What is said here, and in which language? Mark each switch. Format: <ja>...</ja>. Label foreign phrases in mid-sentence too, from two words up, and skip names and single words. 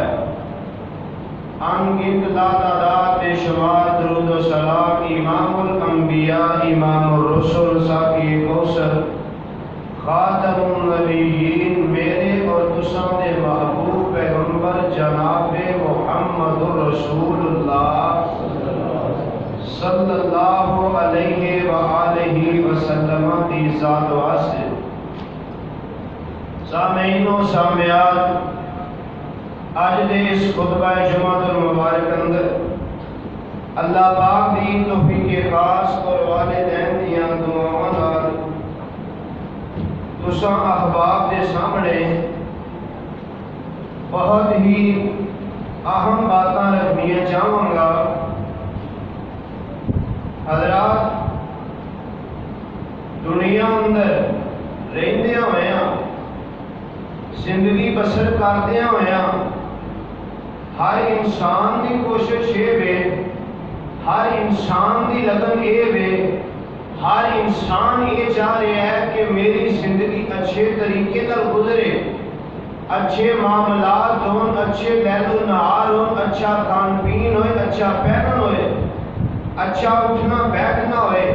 <pa>ان گنت تعداد بے شمار درود و سلام امام الانبیاء امام الرسل ساقی کوثر خاتم النبیین میرے اور تساں دے محبوب پیغمبر جناب محمد رسول اللہ</pa> <ar>صلی اللہ علیہ وآلہ وسلم</ar> <pa>دی ذات واسطے. سامعین و سامعات، آج دے اس خطبہ جمعہ المبارک اندر اللہ پاک دی توفیق خاص اور والدین دیاں دعاواں نال تساں احباب دے سامنے بہت ہی اہم باتاں رکھنی چاہوں گا۔ حضرات، دنیا اندر رہندیاں ہویاں، زندگی بسر کردیاں ہویاں، ہر انسان دی کوشش یہ وے،</pa> <ur>ہر انسان دی لگن یہ وے، ہر انسان یہ چاہ رہا ہے کہ میری زندگی اچھے طریقے</ur> <pa>نال گزرے، اچھے معاملات ہون، اچھے لیل و نہار ہون، اچھا کھان پین ہوئے، اچھا پہنن ہوئے، اچھا اٹھنا بیٹھنا ہوئے۔</pa>